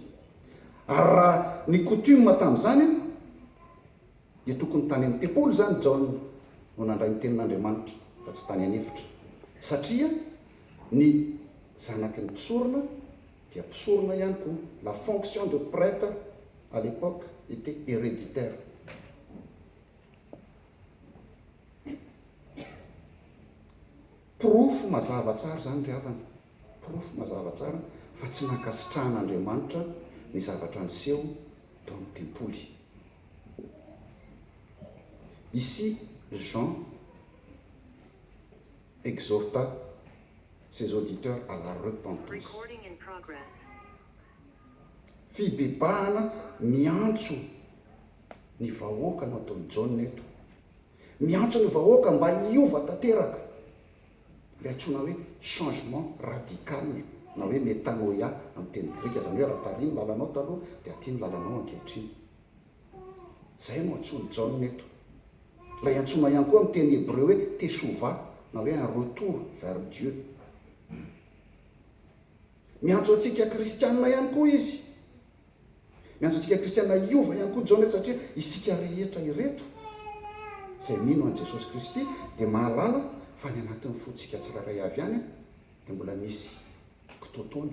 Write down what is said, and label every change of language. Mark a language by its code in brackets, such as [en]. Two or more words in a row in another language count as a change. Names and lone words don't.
[mg] Ary raha ny coutume tamin'izany dia tokony tany amin'ny tempoly zany John no nandray ny tenin'Andriamanitra fa tsy tany anefitra, satria ny zanaky ny mpisorona dia mpisorona ihany koa. [fr] La fonction de prêtre à l'époque était héréditaire. [mg] Profo mazava tsara zany ry havana, profo mazava tsara fa tsy nankasitrahan'Andriamanitra ny zavatra niseho tao amin'ny tempoly. [fr] Ici, Jean exhorta ses auditeurs à la repentance. [mg] Fibebahana miantso ny vahoaka no ataony John eto. Miantso ny vahoaka mba hiova tanteraka. Le antsoina hoe [fr] changement radical [mg] na hoe metanoia amin'ny teny grika, zany hoe raha tariny lalanao taloha dia aty ny lalanao ankehitriny. Zay no antsoiny John eto. Ilay antsoina ihany koa amin'ny teny hébreu hoe teshuvah na hoe [fr] un retour vers Dieu. [mg] Miantso antsika kristianina ihany koa izy. Miantso antsika kristianina hiova ihany koa John eto, satria isika rehetra ireto izay mino an Jesosy Kristy dia mahalala fa ny anatin'ny fotsika tsirairay avy any dia mbola misy kitotoana.